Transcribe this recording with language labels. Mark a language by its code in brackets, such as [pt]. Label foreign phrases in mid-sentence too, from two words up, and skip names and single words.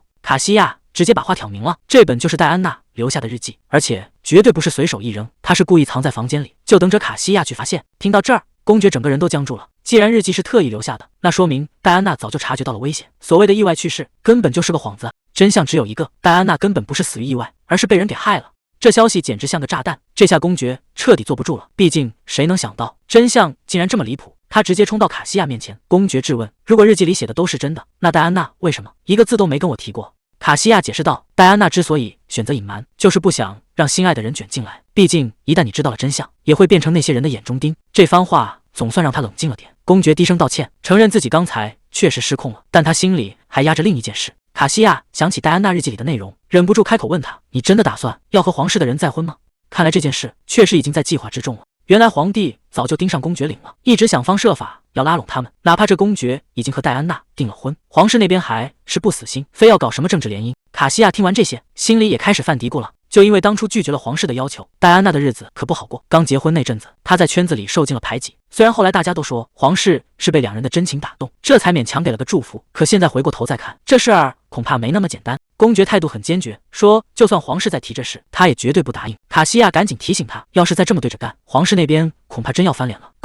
[zh] 卡西亞直接把話挑明了，這本就是戴安娜留下的日記，而且絕對不是隨手一扔，他是故意藏在房間裡，就等着卡西亞去發現。聽到這兒，公爵整個人都僵住了。既然日記是特意留下的，那說明戴安娜早就察覺到了危險。所謂的意外去世，根本就是個幌子。真相只有一個，戴安娜根本不是死於意外，而是被人給害了。這消息簡直像個炸彈，這下公爵徹底坐不住了。畢竟誰能想到真相竟然這麼離譜？他直接衝到卡西亞面前，公爵質問：如果日記裡寫的都是真的，那戴安娜為什麼一個字都沒跟我提過？卡西亞解釋道：戴安娜之所以選擇隱瞞，就是不想讓心愛的人捲進來。畢竟一旦你知道了真相，也會變成那些人的眼中釘。這番話總算讓他冷靜了點。公爵低聲道歉，承認自己剛才確實失控了，但他心裡還壓着另一件事。卡西亞想起戴安娜日記裡的內容，忍不住開口問他：你真的打算要和皇室的人再婚嗎？看來這件事確實已經在計劃之中了。原來皇帝早就盯上公爵領了，一直想方設法要拉攏他們，哪怕這公爵已經和戴安娜訂了婚，皇室那邊還是不死心，非要搞什麼政治聯姻。卡西亞聽完這些，心裡也開始犯嘀咕了。就因為當初拒絕了皇室的要求，戴安娜的日子可不好過。剛結婚那陣子，她在圈子裡受盡了排擠。雖然後來大家都說皇室是被兩人的真情打動，這才勉強給了個祝福，可現在回過頭再看，這事兒恐怕沒那麼簡單。公爵態度很堅決，說就算皇室再提這事，他也絕對不答應。卡西亞趕緊提醒他，要是再這麼對着幹，皇室那邊恐怕真要翻臉了。